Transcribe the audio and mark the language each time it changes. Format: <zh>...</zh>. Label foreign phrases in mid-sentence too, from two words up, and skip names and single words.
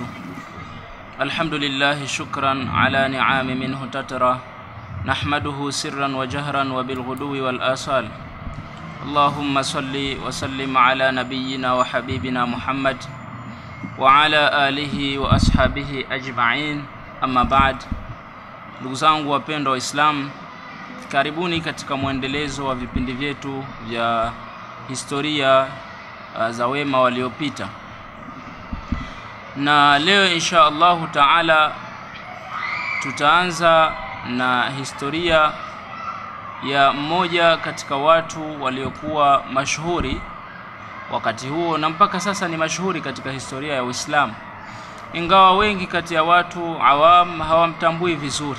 <ar>الحمد لله شكرا على نعام منه تترى، نحمده سرا وجهرا وبالغدو والآصال. اللهم صل وسلم على نبينا وحبيبنا محمد وعلى آله وأصحابه أجمعين. أما بعد.</ar> <sw>Ndugu zangu wapendwa Waislamu, karibuni katika muendelezo wa vipindi vyetu vya historia za wema waliopita. Na leo</sw> <ar>إن شاء الله تعالى</ar> <sw>tutaanza na historia ya mmoja katika watu waliokuwa mashuhuri wakati huo na mpaka sasa ni mashuhuri katika historia ya Uislamu, ingawa wengi kati ya watu awam hawamtambui vizuri.</sw>